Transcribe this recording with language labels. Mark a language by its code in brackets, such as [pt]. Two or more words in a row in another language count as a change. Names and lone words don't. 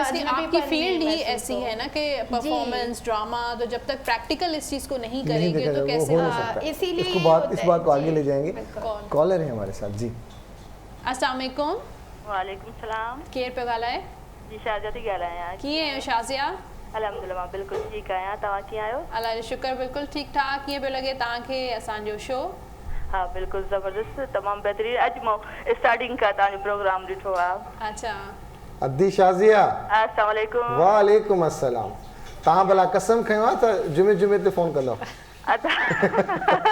[ur] آپ کی فیلڈ ہی ایسی ہے نا کہ [en] performance drama, [ur] تو جب تک پریکٹیکل اس چیز کو نہیں کریں گے تو کیسے? اسی لیے اس بات کو آگے لے جائیں گے۔ کالر ہے ہمارے ساتھ جی. [ar] السلام عليكم. وعليكم السلام. [sd] केर पे गाला है जी? शाजिया थी गाला है। कीअं आहियो शाजिया? अल्हम्दुलिल्लाह बिल्कुल ठीक आहियां, तव्हां कीअं आहियो? अल्लाह जो शुक्र, बिल्कुल ठीक ठाक। कीअं पियो लॻे तव्हांखे असांजो शो? हाँ बिल्कुल ज़बरदस्त, तमामु बहितरीन। अॼु मां स्टार्टिंग का तव्हांजो प्रोग्राम ॾिठो आहे। अच्छा, अद्दी शाजिया। [ar] السلام عليكم. وعليكم السلام. [sd] तव्हां भला कसम खयो आहे त जुमे ते फ़ोन कंदो?